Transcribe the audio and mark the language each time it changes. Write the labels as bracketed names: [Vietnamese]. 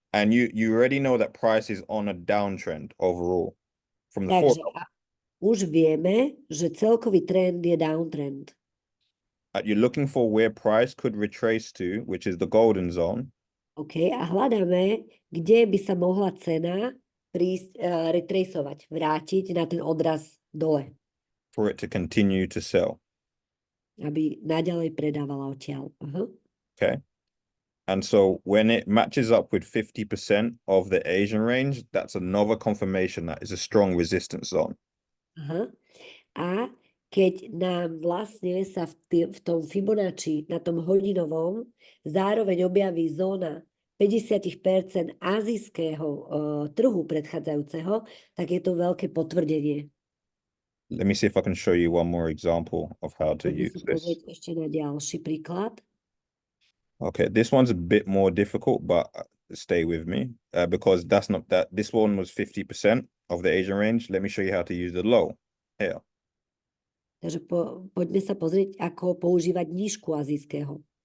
[English] And you already know that price is on a downtrend overall from the [Slovak] Takže už vieme, že celkový trend je downtrend. [English] You're looking for where price could retrace to, which is the golden zone. [Slovak] OK, a hľadáme, kde by sa mohla cena prísť, retracovať, vrátiť na ten odraz dole. [English] For it to continue to sell. [Slovak] Aby naďalej predávala odtiaľ. [English] Okay. And so when it matches up with 50% of the Asian range, that's another confirmation that is a strong resistance zone. [Slovak] A keď nám vlastne sa v tom Fibonacci, na tom hodinovom, zároveň objaví zóna 50% azijského trhu predchádzajúceho, tak je to veľké potvrdenie. [English] Let me see if I can show you one more example of how to [Slovak] Poďme [English] use [Slovak] sa [English] this. [Slovak] pozrieť ešte na ďalší príklad. [English] Okay, this one's a bit more difficult, but stay with me because that's not that. This one was 50% of the Asian range. Let me show you how to use the low here. [Slovak] Takže poďme sa pozrieť, ako používať nížku azijského.